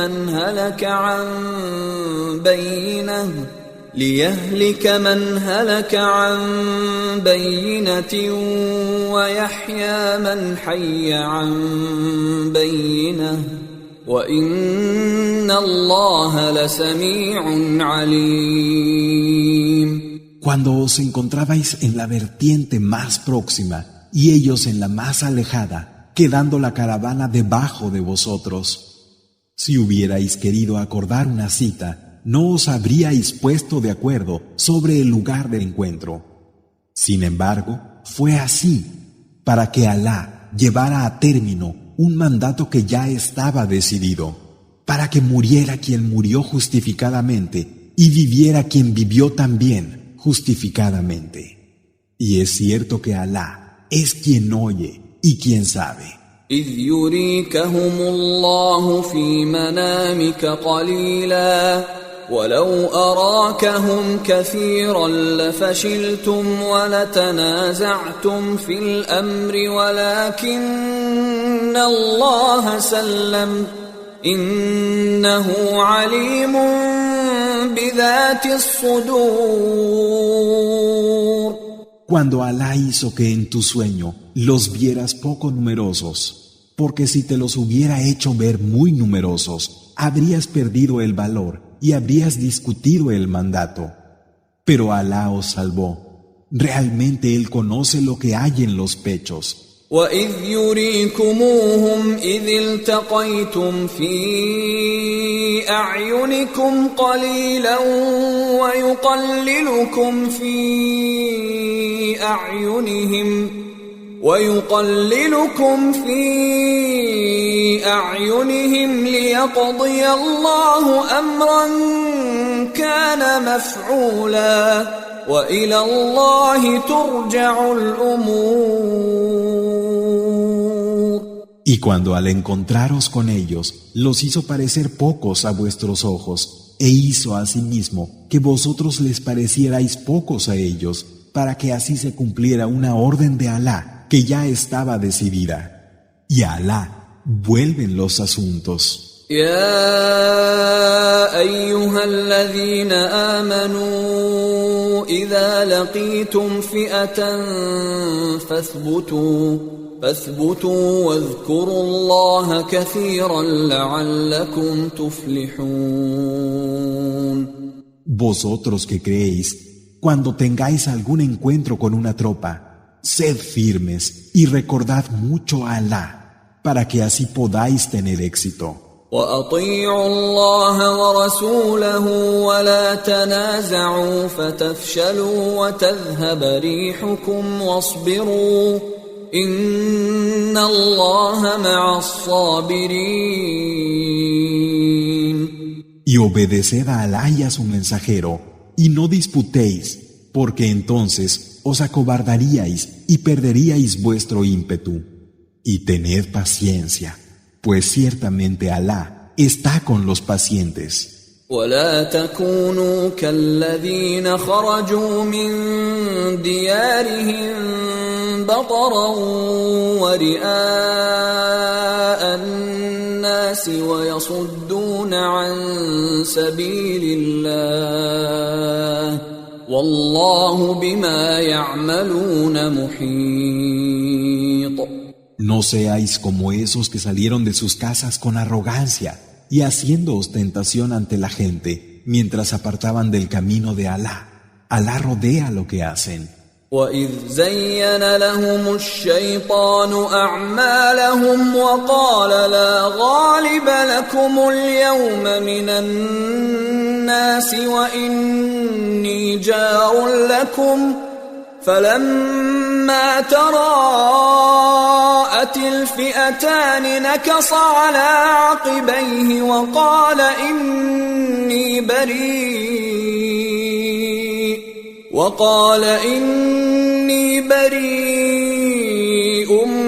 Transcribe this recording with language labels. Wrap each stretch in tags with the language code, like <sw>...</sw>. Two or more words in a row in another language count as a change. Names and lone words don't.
<ar>من هلك عن بينة ويحيى من حي عن بينة وإن الله لسميع عليم.</ar> <es>Cuando os encontrabais en la vertiente más próxima y ellos en la más alejada, quedando la caravana debajo de vosotros, si hubierais querido acordar una cita, no os habríais puesto de acuerdo sobre el lugar del encuentro. Sin embargo, fue así, para que Alá llevara a término un mandato que ya estaba decidido, para que muriera quien murió justificadamente y viviera quien vivió también justificadamente. Y es cierto que Alá es quien oye y quien sabe.</es> <ar>إذ يريكهم الله في منامك قليلا ولو أراكهم كثيرا لفشلتم ولتنازعتم في الأمر ولكن الله سلم إنه عليم بذات الصدور.</ar> <es>Cuando Alá hizo que en tu sueño los vieras poco numerosos, porque si te los hubiera hecho ver muy numerosos, habrías perdido el valor y habrías discutido el mandato. Pero Alá os salvó. Realmente Él conoce lo que hay en los pechos.</es> <ar>وَإِذْ يُرِيكُمُوهُمْ إِذِ الْتَقَيْتُمْ فِي أَعْيُنِكُمْ قَلِيلًا وَيُقَلِّلُكُمْ فِي أَعْيُنِهِمْ لِيَقْضِيَ اللَّهُ أَمْرًا كَانَ مَفْعُولًا وَإِلَى اللَّهِ تُرْجَعُ الْأُمُورُ.</ar> <es>Y cuando al encontraros con ellos, los hizo parecer pocos a vuestros ojos, e hizo asimismo que vosotros les parecierais pocos a ellos, para que así se cumpliera una orden de Alá que ya estaba decidida. Y a Alá vuelven los asuntos.</es> <ar>يا أيها الذين آمنوا إذا لقيتم فئة فاثبتوا واذكروا الله كثيرا لعلكم تفلحون.</ar> <es>Vosotros que creéis, cuando tengáis algún encuentro con una tropa, sed firmes y recordad mucho a Alá, para que así podáis tener éxito.</es> <ar>وَأَطِيعُوا اللَّهَ وَرَسُولَهُ وَلَا تَنَازَعُوا فَتَفْشَلُوا وَتَذْهَبَ رِيحُكُمْ وَاصْبِرُوا إِنَّ اللَّهَ مَعَ الصَّابِرِينَ.</ar> <es>Y obedeced a Alá y a su mensajero, y no disputéis, porque entonces os acobardaríais y perderíais vuestro ímpetu. Y tened paciencia, pues ciertamente Alá está con los pacientes.</es> <ar>ولا تكونوا كالذين خرجوا من ديارهم بطرا ورئاء الناس ويصدون عن سبيل الله والله بما يعملون محيط.</ar> <es>No seáis como esos que salieron de sus casas con arrogancia y haciendo ostentación ante la gente, mientras apartaban del camino de Alá. Alá rodea lo que hacen.</es> <ar>وَإِذْ زَيَّنَ لَهُمُ الشَّيْطَانُ أَعْمَالَهُمْ وَقَالَ لَا غَالِبَ لَكُمُ الْيَوْمَ مِنَ النَّاسِ وَإِنِّي جَارٌ لَكُمْ فَلَمَّا تَرَاءَتِ الْفِئَتَانِ نَكَصَ عَلَى عَقِبَيْهِ وَقَالَ إِنِّي بَرِيءٌ</ar>